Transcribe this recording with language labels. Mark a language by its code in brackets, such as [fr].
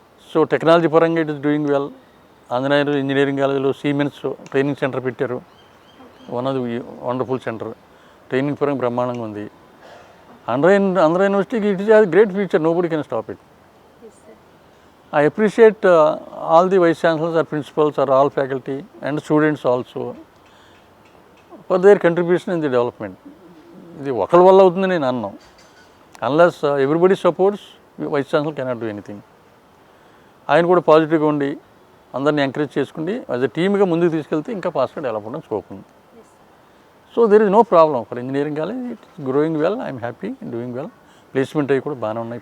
[te] So technology పరంగా [en] It is doing well. [te] Anjaneyulu engineering కాలేజీలో siemens training centre పెట్టారు, [en] One of the wonderful centre. [te] Training పరంగా బ్రహ్మాండంగా ఉంది. ఆంధ్ర యూనివర్సిటీకి [en] It is great future, nobody can stop it. I appreciate all the vice chancellors or principals or all faculty and students also for their contribution in the development. [te] ఇది ఒకరి వల్ల అవుతుంది నేను అన్నాను. [en] Unless everybody supports vice chancellor cannot do anything. [te] ఆయన కూడా పాజిటివ్గా ఉండి అందరిని ఎంకరేజ్ చేసుకుండి యాజ్ ఎ టీమ్గా ముందుకు తీసుకెళ్తే ఇంకా ఫాస్ట్గా డెవలప్ అవ్వడం స్కోప్ ఉంది. [en] So there is no problem for engineering college. It's growing well. I'm happy doing well. [te] Placement అవి కూడా బాగానే ఉన్నాయి.